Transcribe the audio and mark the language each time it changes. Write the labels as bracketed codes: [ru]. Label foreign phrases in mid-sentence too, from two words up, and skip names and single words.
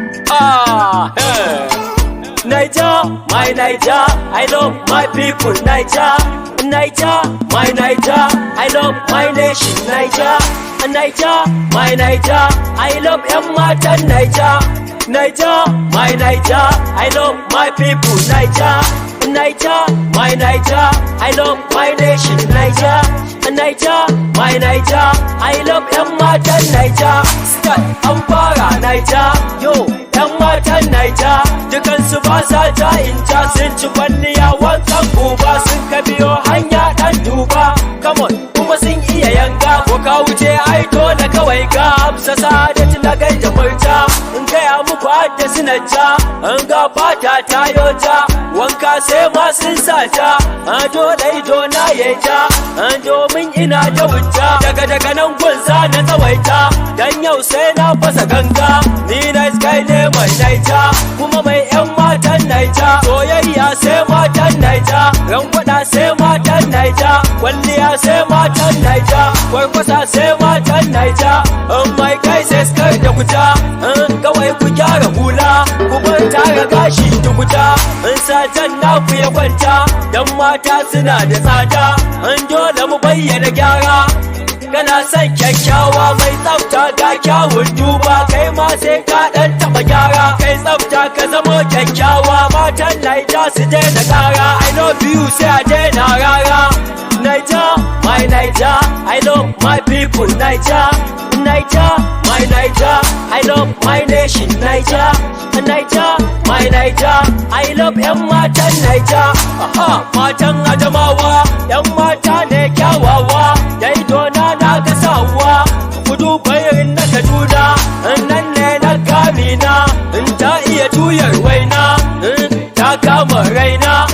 [en] Ah, hey. Niger, my Niger, I love my people, Niger. Niger, my Niger, I love my nation, Niger. Niger, my Niger, I love [ha] 'yan matan Niger. [en] Niger, my Niger, I love my people, Niger. Niger, my Niger, I love my nation, Niger. Niger, my Niger, I love [ha] 'yan matan Niger. Start an fara Niger, yo, 'yan matan Niger. Dukansu ba sa ja in ja, sun ci kwalliya wankan goba. Sun ka biyo hanya ɗan duba, [en] come on, [ha] kuma sun iya yanga. Ko ka wuce ai dole kawai ka amsa Sadat na gaida murja. In gaya muku har da sinanja, an ga fata ta yo ja. Wanka sai ma sun sa ja, a dole ido na ya ja. A domin ina da hujja. Daga, daga nan gun za na tsawaita, dan yau sai na fasa ganga. Ni [en] nice guy [ha] ne mai Naija, kuma mai 'yan matan Naija. Soyayya sai matan Naija, rangwada sai matan Naija, kwalliya sai matan Naija, kwarkwasa sai matan Naija. [en] Oh my guys, [ha] sai skar da kuta, eh, kawai ku gyara hula, ku bar tara gashi da kuta. In sajan na ku ya kwanta, dan mata suna da tsada, in dole mu bayyana gyara. Kana son kyakkyawa mai tsafta ga kyawun duba, kai ma sai ka ɗan taɓa gyara. Kai tsafta ka zamo kyakkyawa, matan Naija su daina ƙara. [en] I love you [ha] sai a daina rara. [en] Naija, my Naija, I love my people, Naija. Naija, my Naija, I love my nation, Naija. Naija, my Naija, I love [ha] 'yan matan Naija. Aha, matan Adamawa, 'yan mata ne kyawawa, da ido na na ga sawa. Ku duba irin na Kaduna, nan ne na Kamina, in ta iya tuyar waina, in ta kama raina.